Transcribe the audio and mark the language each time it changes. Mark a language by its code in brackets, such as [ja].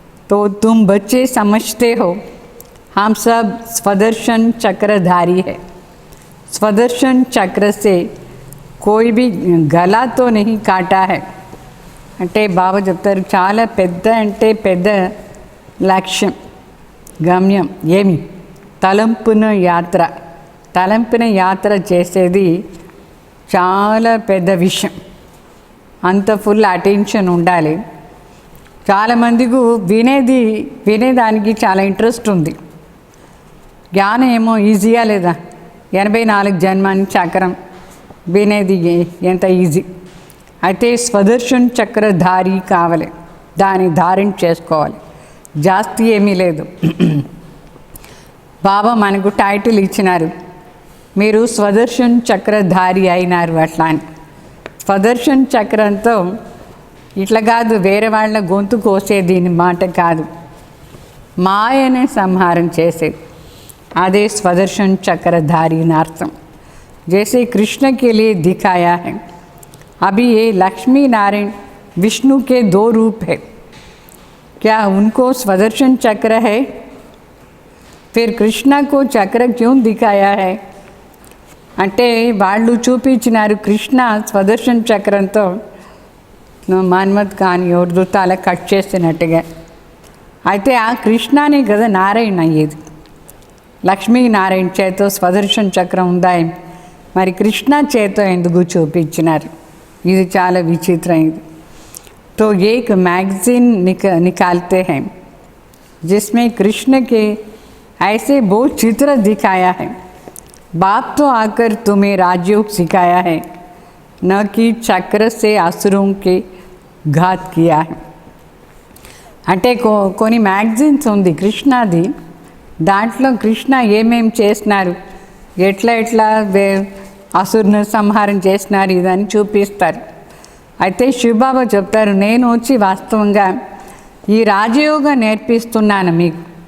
[hi] तो तुम बच्चे समझते हो हम सब स्वदर्शन चक्रधारी है. स्वदर्शन चक्र से कोई भी गला तो नहीं काटा है. [te] అంటే బాబా చెప్తారు, చాలా పెద్ద అంటే పెద్ద లక్ష్యం, గమ్యం ఏమి? తలంపున యాత్ర. తలంపున యాత్ర చేసేది చాలా పెద్ద విషయం. అంత ఫుల్ అటెన్షన్ ఉండాలి. చాలామందికి వినేదానికి చాలా ఇంట్రెస్ట్ ఉంది. జ్ఞానం ఏమో ఈజీగా లేదా? 84 జన్మాని చక్రం వినేది ఎంత ఈజీ. అయితే స్వదర్శన్ చక్రధారి కావాలి, దాన్ని ధారణ చేసుకోవాలి. జాస్తి ఏమీ లేదు. బాబా మనకు టైటిల్ ఇచ్చినారు, మీరు స్వదర్శన్ చక్రధారి అయినారు అట్లా అని. స్వదర్శన్ చక్రంతో ఇట్లా కాదు, వేరే వాళ్ళ గొంతు కోసేది మాట కాదు, మాయనే సంహారం చేసేది. అదే స్వదర్శన్ చక్రధారి అర్థం. [hi] जैसे कृष्ण के लिए दिखाया है. अभी ये लक्ष्मी नारायण विष्णु के 2 रूप है, क्या उनको स्वदर्शन चक्र है? फिर कृष्ण को चक्र क्यों दिखाया है? [te] అంటే వాళ్ళు చూపించినారు కృష్ణ స్వదర్శన్ చక్రంతో మన్మథ్ కానీ ఎవరిదో తల కట్ చేసినట్టుగా. అయితే ఆ కృష్ణనే కదా నారాయణ అయ్యేది. లక్ష్మీనారాయణ చేత స్వదర్శన్ చక్రం ఉందా? మరి కృష్ణ చేత ఎందుకు చూపించినారు? ఇది చాలా విచిత్రమైంది. [hi] तो एक मैगज़ीन निकालते हैं जिसमें कृष्ण के ऐसे बहुत चित्र दिखाया है। बाप तो आकर तुम्हें राजयोग सिखाया है, न कि चक्र से असुरों के घात किया है। [te] అంటే కొన్ని మ్యాగజైన్స్ ఉంది కృష్ణది, దాంట్లో కృష్ణ ఏమేం చేసినారు, ఎట్లా అసురుని సంహారం చేసినారు ఇదని చూపిస్తారు. అయితే శివబాబా చెప్తారు, నేను వచ్చి వాస్తవంగా ఈ రాజయోగం నేర్పిస్తున్నాను మీకు.